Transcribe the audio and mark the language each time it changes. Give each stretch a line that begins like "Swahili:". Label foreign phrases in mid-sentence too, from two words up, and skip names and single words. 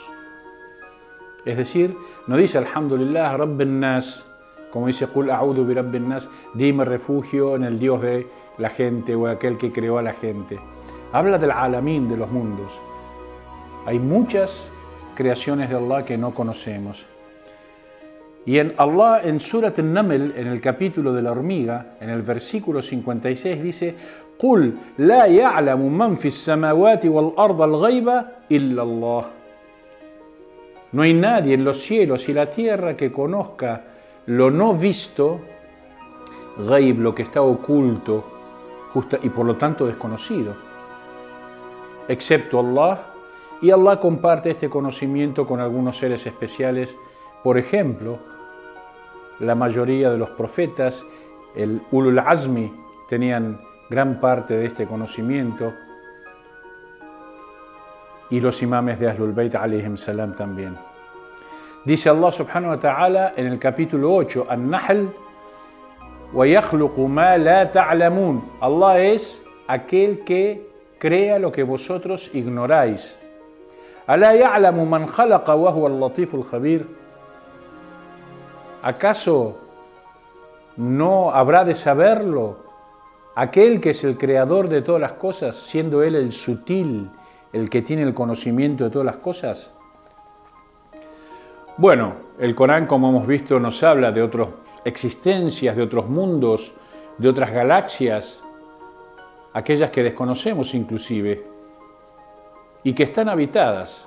Spanish: Es decir, no dice
Arabic: الحمد لله رب الناس,
Spanish: como dice
Arabic: قل أعوذ برب الناس,
Spanish: dime refugio en el Dios de la gente o aquel que creó a la gente. Habla del Alamin, de los mundos. Hay muchas creaciones de Allah que no conocemos. Y en Allah, en Surat An-Naml, en el capítulo de la hormiga, en el versículo 56, dice:
Arabic: قل لا يعلم من في السماوات والأرض الغيب إلا الله.
Spanish: No hay nadie en los cielos y la tierra que conozca lo no visto, ghaib, lo que está oculto, y por lo tanto desconocido, excepto Allah. Y Allah comparte este conocimiento con algunos seres especiales. Por ejemplo, la mayoría de los profetas, el
Arabic: أولو العزم,
Spanish: tenían gran parte de este conocimiento, y los imames de Ahlul Bayt
Arabic: عليهم السلام
Spanish: también. Dice Allah
Arabic: سبحانه وتعالى
Spanish: en el capítulo 8,
Arabic: An-Nahl: وَيَخْلُقُ مَا لَا تَعْلَمُونَ.
Spanish: Allah es aquel que crea lo que vosotros ignoráis.
Arabic: أَلَا يَعْلَمُ مَنْ خَلَقَ وَهُوَ اللَّطِيفُ الْخَبِيرُ.
Spanish: ¿Acaso no habrá de saberlo aquel que es el creador de todas las cosas, siendo Él el sutil, el que tiene el conocimiento de todas las cosas? Bueno, el Corán, como hemos visto, nos habla de otras existencias, de otros mundos, de otras galaxias, aquellas que desconocemos inclusive, y que están habitadas.